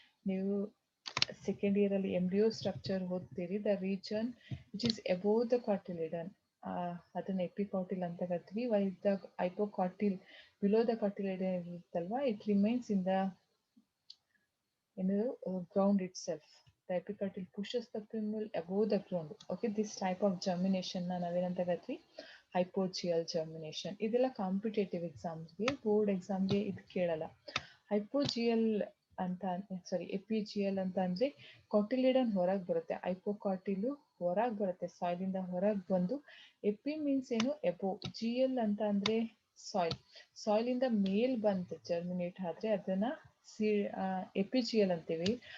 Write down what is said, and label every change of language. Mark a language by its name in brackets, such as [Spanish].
[Kannada] ನೀವು second ಇಯರಲ್ಲಿ embryo structure ಓದ್ತೀರಿ, the region which is above the cotyledon ಅದನ್ನು ಎಪಿಕಾಟಿಲ್ ಅಂತ ಕರಿತೀವಿ. [English] Whereas the hypocotyl below the cotyledon ಇರುತ್ತಲ್ವ, it remains in the ground itself. The epicartil pushes the plumule above the ground. Okay, this type of germination ನಾವೇನಂತ ಕರಿತೀವಿ, hypogeal germination. [Kannada] ಇದೆಲ್ಲ competitive ಎಕ್ಸಾಮ್ಸ್ಗೆ, board ಎಕ್ಸಾಮ್ಗೆ ಇದು ಕೇಳಲ್ಲ. ಹೈಪೋಜಿಯಲ್ ಅಂತ ಎಪಿಜಿಯಲ್ ಅಂತ ಅಂದರೆ ಕಾಟಿಲಿಡನ್ ಹೊರಗೆ ಬರುತ್ತೆ, ಹೈಪೋಕಾಟಿಲು ಹೊರಗೆ ಬರುತ್ತೆ, ಸಾಯಿಲಿಂದ ಹೊರಗೆ ಬಂದು. ಎಪಿ ಮೀನ್ಸ್ ಏನು, ಎಬೋ. ಜಿಎಲ್ ಅಂತ ಅಂದರೆ ಸಾಯಿಲಿಂದ ಮೇಲ್ ಬಂತು ಜರ್ಮಿನೇಟ್ ಆದರೆ ಅದನ್ನು ಎಪಿಜಿಯಲ್ ಅಂತೀವಿ.